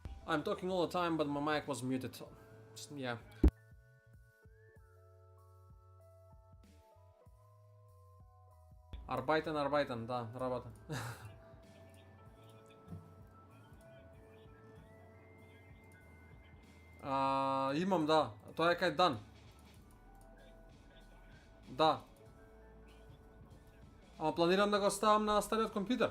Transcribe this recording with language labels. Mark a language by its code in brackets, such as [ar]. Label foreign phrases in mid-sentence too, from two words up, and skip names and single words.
[en] I'm talking all the time, but my mic was muted. Yeah. Arbeiten, [mk] да, работа. Имам, да. Тоа е кај дан. Да. Ама планирам да го ставам на стариот компјутер.